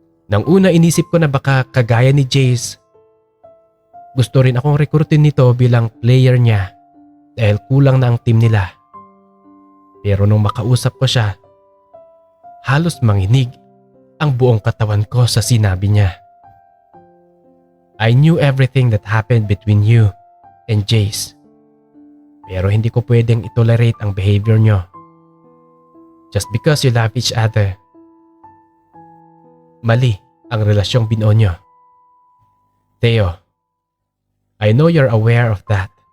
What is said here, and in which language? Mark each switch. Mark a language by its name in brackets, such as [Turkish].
[Filipino] Nang una inisip ko na baka kagaya ni Jace, gusto rin akong rekrutin nito bilang player niya dahil kulang na ang team nila. Pero nung makausap ko siya, halos manginig ang buong katawan ko sa sinabi niya. [English] I knew everything that happened between you and Jace. [Filipino] Pero hindi ko pwedeng itolerate ang behavior nyo. [English] Just because you love each other. [Filipino] Mali ang relasyong binuo nyo. [English] Theo, I know you're aware of that.